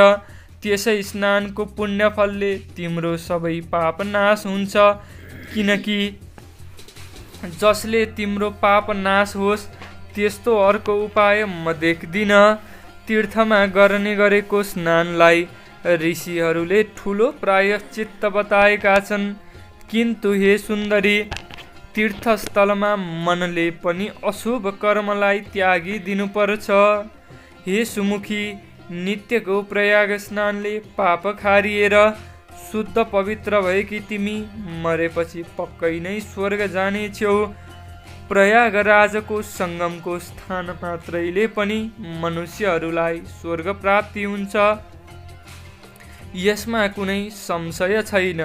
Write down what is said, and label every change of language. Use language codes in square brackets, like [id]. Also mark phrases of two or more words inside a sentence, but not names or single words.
[ne] त्यसै स्नानको पुण्यफलले तिम्रो सबै पाप नाश हुन्छ, किनकि जसले तिम्रो पाप नाश होस् त्यस्तो अर्को उपाय म देख्दिन। तीर्थमा गर्ने गरेको स्नानलाई ऋषिहरूले ठुलो प्रायश्चित्त बताएका छन्, किन्तु हे सुन्दरी, तीर्थस्थलमा मनले पनि अशुभ कर्मलाई त्यागिदिनुपर्छ। हे सुमुखी, नित्यको प्रयाग स्नानले पाप खारिएर शुद्ध पवित्र भएकी तिमी मरेपछि पक्कै नै स्वर्ग जानेछौ। प्रयागराजको सङ्गमको स्थान मात्रैले पनि मनुष्यहरूलाई स्वर्ग प्राप्ति हुन्छ, यसमा कुनै संशय छैन।